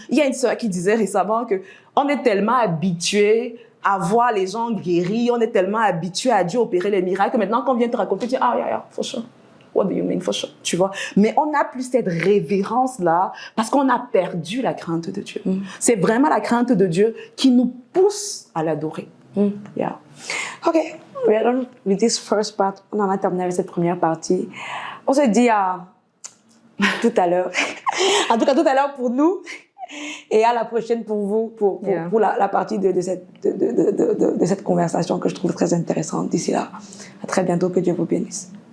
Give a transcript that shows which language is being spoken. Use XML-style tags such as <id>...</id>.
<fr>Il y a une sœur qui disait récemment qu'on est tellement habitué à voir les gens guéris, on est tellement habitué à Dieu opérer les miracles que maintenant qu'on vient te raconter, tu dis « Ah,</fr> <en>yeah, for sure. What do you mean for sure?</en> <fr>» Tu vois? Mais on n'a plus cette révérence-là parce qu'on a perdu la crainte de Dieu. C'est vraiment la crainte de Dieu qui nous pousse à l'adorer. Yeah.</fr> <en>OK, we are done with this first part.</en> <fr>On en a terminé avec cette première partie. On se dit à tout à l'heure. En tout cas, tout à l'heure pour nous. Et à la prochaine pour vous, pour la partie de cette conversation que je trouve très intéressante. D'ici là, à très bientôt. Que Dieu vous bénisse.</fr>